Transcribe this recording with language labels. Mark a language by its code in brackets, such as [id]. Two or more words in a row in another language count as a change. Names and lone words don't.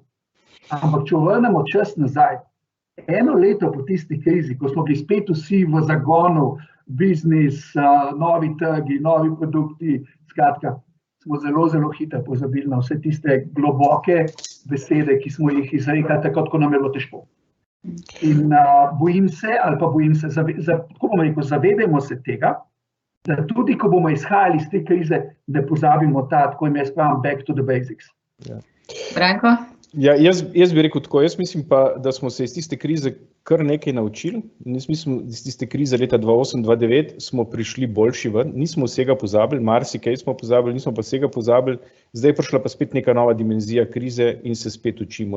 [sl] Ampak, če vrnemo čas nazaj, eno leto po tisti krizi, ko smo bili spet vsi v zagonu, biznis, novi trgi, novi produkti, skratka, smo zelo, zelo hitro pozabili na vse tiste globoke besede, ki smo jih izrekali takrat, ko nam je bilo težko. In bojim se, tako bomo rekel, zavedajmo se tega, da tudi, ko bomo izhajali iz te krize, da pozabimo tako jaz pravim [en] back to the basics. [sl] Branko? Ja, jaz bi rekel tako, jaz mislim pa, da smo se iz tiste krize kar nekaj naučili. Jaz mislim, iz tiste krize leta 2008-2009 smo prišli boljši ven, nismo vsega pozabili, marsikaj smo pozabili, nismo pa vsega pozabili, zdaj je prišla pa spet neka nova dimenzija krize in se spet učimo.